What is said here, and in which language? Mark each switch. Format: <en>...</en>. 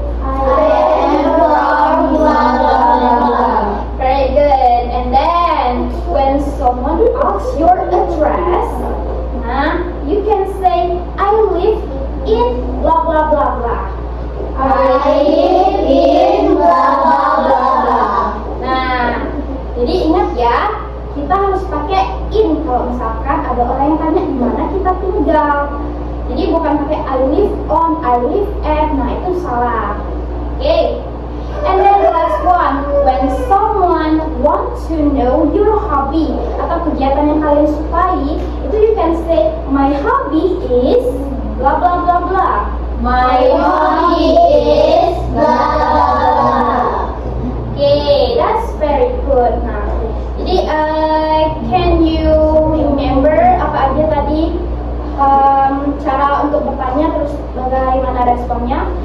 <en>I am from blah blah blah. Very good. And then, when someone asks your address, you can say, I live in blah blah blah blah. I live in blah blah blah blah.</en> <id>Nah, jadi ingat ya, kita harus pakai in kalau misalkan ada orang yang tanya di mana kita tinggal. Jadi bukan pakai</id> <en>I live on, I live at.</en> <id>Nah, itu salah. Okay.</id> <en>And then the last one, when someone wants to know your hobby</en> <id>atau kegiatan yang kalian sukai,</id> <en>itu you can say my hobby is blah blah blah blah. My hobby is blah blah blah. Okay, that's very good.</en> <id>Nah, jadi</id> <en>can you remember</en> <id>apa aja tadi cara untuk bertanya terus bagaimana responnya?</id>